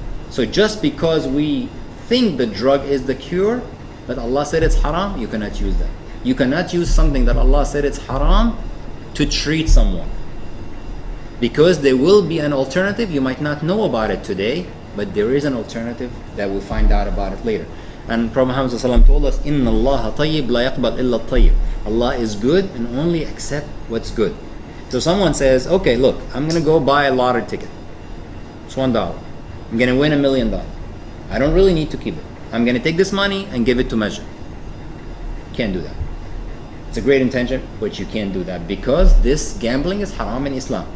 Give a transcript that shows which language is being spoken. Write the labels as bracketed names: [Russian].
[English] So just because we think the drug is the cure, but Allah said it's haram, you cannot use that. You cannot use something that Allah said it's haram to treat someone. Because there will be an alternative, you might not know about it today, but there is an alternative that we'll find out about it later. And Prophet Muhammad ﷺ told us, [Arabic] إِنَّ اللَّهَ طَيِّبْ لَا يَقْبَلْ إِلَّا الطَّيِّبْ. [English] Allah is good and only accept what's good. So someone says, okay, look, I'm going to go buy a lottery ticket. It's $1. I'm going to win $1 million. I don't really need to keep it. I'm going to take this money and give it to masjid. Can't do that. It's a great intention, but you can't do that because this gambling is haram in Islam.